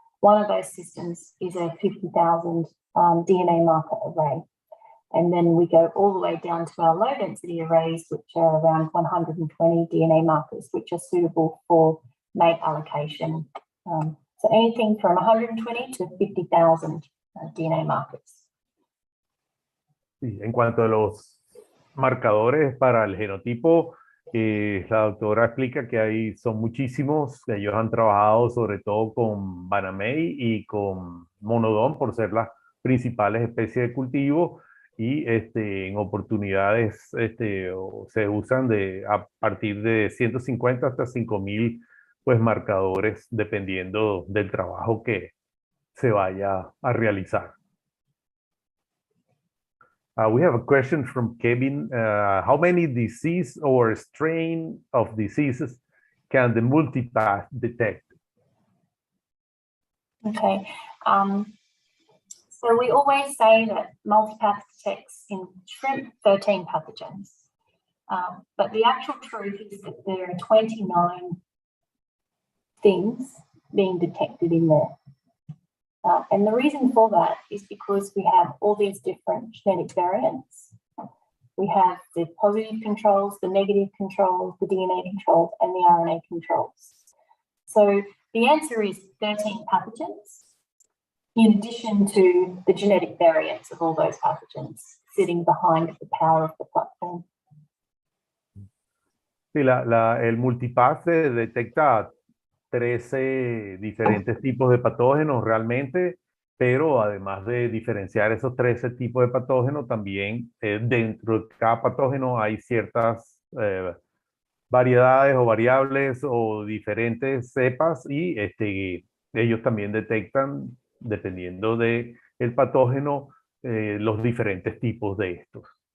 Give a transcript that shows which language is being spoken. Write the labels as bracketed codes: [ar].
[en] One of those systems is a 50,000 DNA marker array. And then we go all the way down to our low density arrays, which are around 120 DNA markers, which are suitable for mate allocation. So anything from 120 to 50,000 DNA markers. [es] Sí, en cuanto a los marcadores para el genotipo, la doctora explica que son muchísimos. Ellos han trabajado sobre todo con Vanamei y con Monodon por ser las principales especies de cultivo. Y en oportunidades se usan a partir de 150 hasta 5.000 pues, marcadores, dependiendo del trabajo que se vaya a realizar. [en] We have a question from Kevin. How many disease or strain of diseases can the Multipath detect? Okay. So we always say that Multipath detects in shrimp 13 pathogens, but the actual truth is that there are 29 things being detected in there. And the reason for that is because we have all these different genetic variants. We have the positive controls, the negative controls, the DNA controls, and the RNA controls. So the answer is 13 pathogens, in addition to the genetic variants of all those pathogens sitting behind the power of the platform. [es] Sí, el Multipath detecta 13 diferentes tipos de patógenos realmente, pero además de diferenciar esos 13 tipos de patógenos, también dentro de cada patógeno hay ciertas variedades o variables o diferentes cepas y ellos también detectan, dependiendo del patógeno, los diferentes tipos de estos.